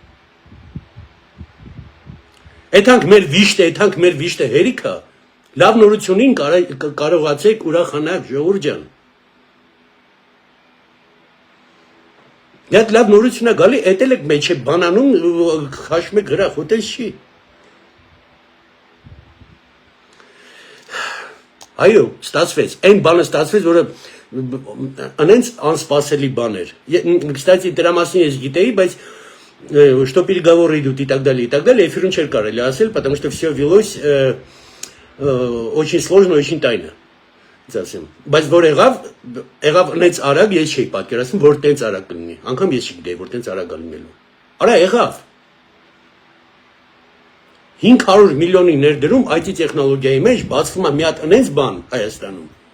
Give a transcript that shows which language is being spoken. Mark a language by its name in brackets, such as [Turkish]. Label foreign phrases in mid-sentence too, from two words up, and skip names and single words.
[Armenian] Այդանք մեր վիշտը հերիքա։ Լավ նորությունին կարողացեք ուրախանալ, Ժողովուրդ ջան։ Այդ լավ նորություն է գալի, էտել եք մեջ է բանանում, խաշում եք գրախ, ուտես չի։ Այո, ստացվեց, այն բանը ստացվեց, որը անենց անսպասելի բան էր։ Կստացի դրա մասին ես գիտեի, բայց что [Russian] переговоры идут и так далее, эфирun [Armenian] չէր կարելի ասել, [Russian] потому что все велось очень сложно, очень тайно։ [Armenian] Բայց որ եղավ նենց արագ ես չէի պատկերացնում, որ տենց արագ կլինի, անգամ ես չգիտեի, որ տենց արագ լինելու։ Արա եղավ։ 500 միլիոնի ներդրում IT տեխնոլոգիայի մեջ բացվում է մի հատ նենց բան Հայաստանում։